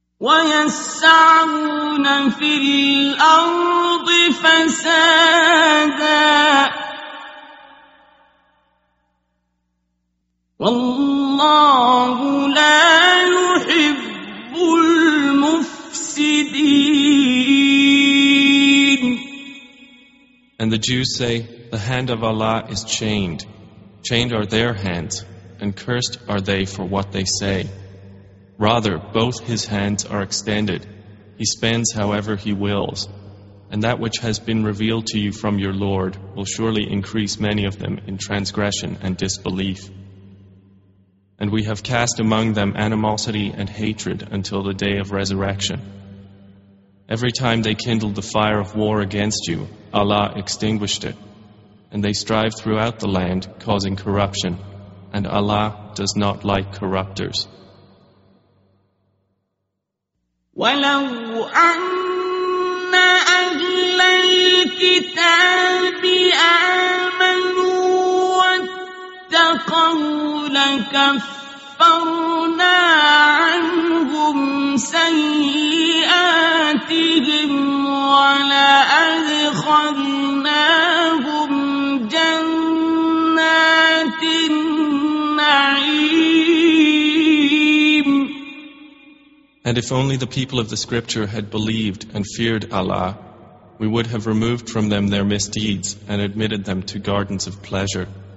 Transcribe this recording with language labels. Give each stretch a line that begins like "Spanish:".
English: And the Jews say, the hand of Allah is chained. Chained are their hands, and cursed are they for what they say. Rather, both his hands are extended. He spends however he wills. And that which has been revealed to you from your Lord will surely increase many of them in transgression and disbelief. And we have cast among them animosity and hatred until the day of resurrection. Every time they kindled the fire of war against you, Allah extinguished it. And they strive throughout the land, causing corruption. And Allah does not like corruptors.
Arabic: ولو أن أهل الكتاب آمنوا واتقوا لكفرنا عنهم سيئاتهم ولأدخلناهم جنات النعيم.
English: And if only the people of the scripture had believed and feared Allah, we would have removed from them their misdeeds and admitted them to gardens of pleasure.